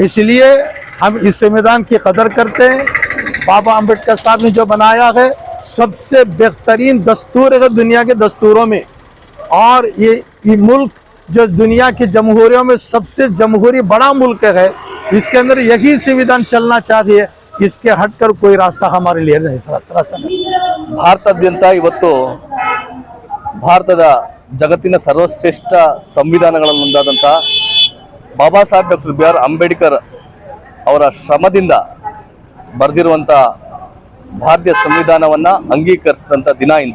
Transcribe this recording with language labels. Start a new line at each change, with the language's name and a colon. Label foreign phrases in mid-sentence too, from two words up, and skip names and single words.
Hindi: इसलिए हम इस संविधान की कदर करते हैं। बाबा अम्बेडकर साहब ने जो बनाया है सबसे बेहतरीन दस्तूर है दुनिया के दस्तूरों में, और ये मुल्क जो दुनिया की जमहूरियों में सबसे जमहूरी बड़ा मुल्क है, इसके अंदर यही संविधान चलना चाहिए। इसके हटकर कोई रास्ता हमारे लिए नहीं, रास्ता नहीं।
Kannada: ಭಾರತಾದ್ಯಂತ ಇವತ್ತು ಭಾರತದ ಜಗತ್ತಿನ ಸರ್ವಶ್ರೇಷ್ಠ ಸಂವಿಧಾನಗಳಲ್ಲೊಂದಾದಂಥ ಬಾಬಾ ಸಾಹೇಬ್ ಡಾಕ್ಟರ್ ಬಿ ಆರ್ ಅಂಬೇಡ್ಕರ್ ಅವರ ಶ್ರಮದಿಂದ ಬರೆದಿರುವಂಥ ಭಾರತೀಯ ಸಂವಿಧಾನವನ್ನು ಅಂಗೀಕರಿಸಿದಂಥ ದಿನ ಇಂದು.